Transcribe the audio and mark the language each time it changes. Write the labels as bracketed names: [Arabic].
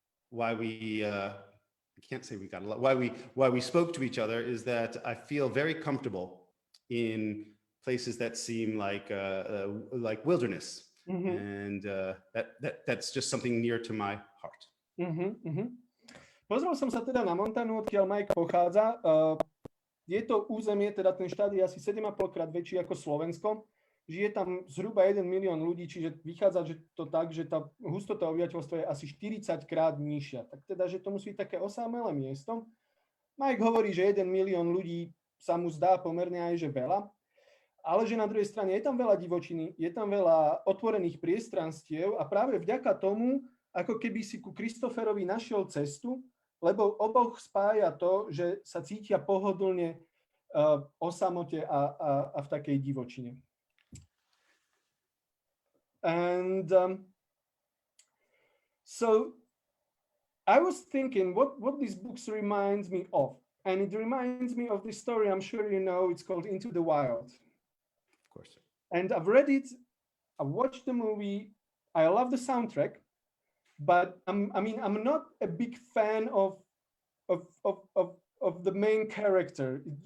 [English] why we, I can't say we got a lot, why we spoke to each other, is that I feel very comfortable in places that seem like wilderness, and that's just something near to my heart. [Slovak] Pozrel som sa teda na Montanu, odkiaľ Mike pochádza. Je to územie, teda ten štát je asi 7,5 krát väčší ako Slovensko. Žije tam zhruba 1 milión ľudí, čiže vychádza že to tak, že tá hustota obyvateľstva je asi 40 krát nižšia. Tak teda, že to musí byť také osamelé miesto. Mike hovorí, že 1 milión ľudí sa mu zdá pomerne aj že veľa, ale že na druhej strane je tam veľa divočiny, je tam veľa otvorených priestranstiev a práve vďaka tomu, ako keby si ku Christopherovi našiel cestu, lebo oboch spája to, že sa cítia pohodlne o samote a v takej divočine. [English] And so I was thinking what this book reminds me of. And it reminds me of this story, I'm sure you know, it's called Into the Wild. Of course. And I've read it, I've watched the movie, I love the soundtrack, but I'm not a big fan of the main character.